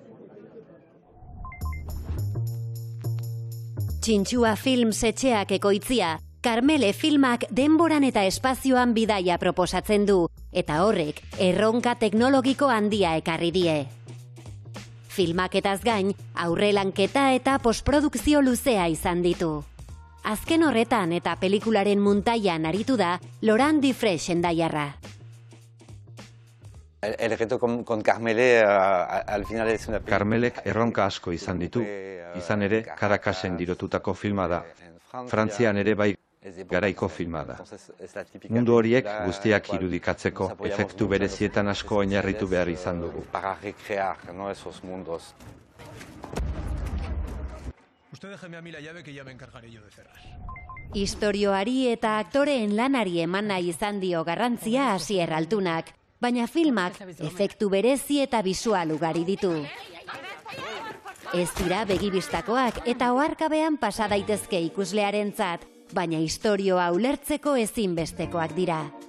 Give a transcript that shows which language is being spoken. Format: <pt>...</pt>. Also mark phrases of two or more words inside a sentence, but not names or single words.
<eu>Txintxua Films etxeak ekoitzia, Karmele filmak denboran eta espazioan bidaia proposatzen du, eta horrek erronka teknologiko handia ekarri die. Filmaketaz gain, aurrelanketa eta postprodukzio luzea izan ditu. Azken horretan eta pelikularen muntaian aritu da Laurent Dufresne endaiarra.</eu> <es>El reto con Karmele al final es una película.</es> <eu>Karmelek erronka asko izan ditu. Izan ere, Caracasen dirotutako filma da. Frantzian ere bai garaiko filma da. Mundu horiek guztiak irudikatzeko efektu berezietan asko oinarritu behar izan dugu.</eu> <es>Para recrear, ¿no? Esos mundos. Usted déjeme a mí la llave que ya me encargaré yo de cerrar.</es> <eu>Istorioari eta aktoreen lanari eman nahi izan dio garrantzia Asier Altunak, baina filmak efektu berezi eta bisual ugari ditu. Ez dira begibistakoak eta oharkabean pasa daitezke ikuslearentzat, baina istorioa ulertzeko ezinbestekoak dira.</eu>